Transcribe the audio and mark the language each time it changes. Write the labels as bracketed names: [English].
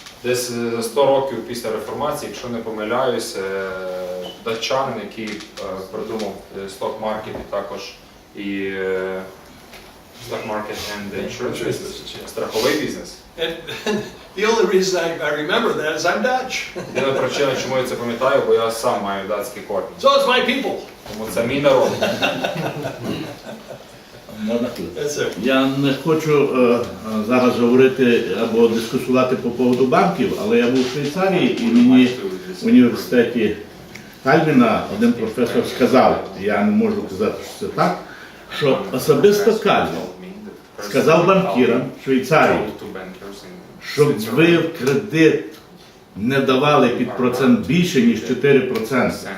[Ukrainian] Десь 100 років після реформації, якщо не помиляюсь, датчанин, який придумав сток-маркет і також і [English] stock-market and insurance business, [Ukrainian] страховий бізнес. [English] And the only reason I remember that is I'm Dutch. [Ukrainian] Єдина причина, чому я це пам'ятаю, бо я сам маю датський корінь. [English] So it's my people. [Ukrainian] Тому це мій народ. [English] Yes, sir. [Ukrainian] Я не хочу зараз говорити або дискусувати по поводу банків, але я був в Швейцарії і мені в університеті Кальвіна один професор сказав, я не можу казати, що це так, що особисто Кальвін сказав банкірам Швейцарії, щоб ви в кредит не давали під процент більше, ніж 4%.